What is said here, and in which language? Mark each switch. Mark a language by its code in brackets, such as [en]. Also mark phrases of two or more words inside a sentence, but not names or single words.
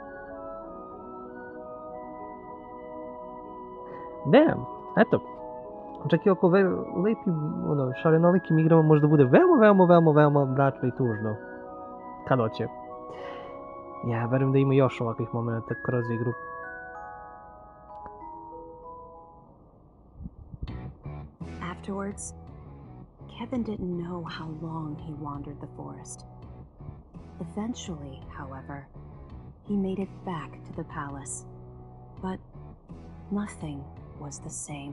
[en] Damn, [sr] eto. čak i oko lepim, šarenolikim igrama možda bude veoma mračno i tužno. Kad hoće. Ja verujem da ima još ovakvih momenta kroz igru. [en] Afterwards, Kevin didn't know how long he wandered the forest. Eventually, however, he made it back to the palace. But nothing was the same.